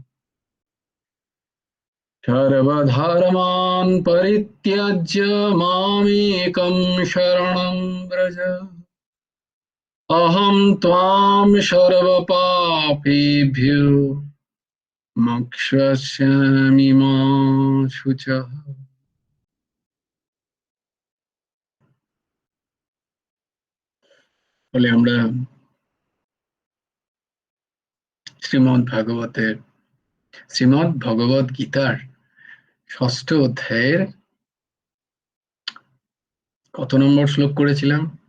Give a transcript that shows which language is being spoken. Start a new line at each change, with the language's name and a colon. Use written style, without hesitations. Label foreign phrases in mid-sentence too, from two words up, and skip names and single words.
Sanskrit: सर्वधर्मान् परित्यज्य मामेकं शरणं व्रज अहं त्वां सर्वपापेभ्यो मोक्षयिष्यामि मा शुचः।
Bangla: বলে আমরা শ্রীমদ্ ভগবত গীতার ষষ্ঠ অধ্যায়ের কত নম্বর শ্লোক করেছিলাম?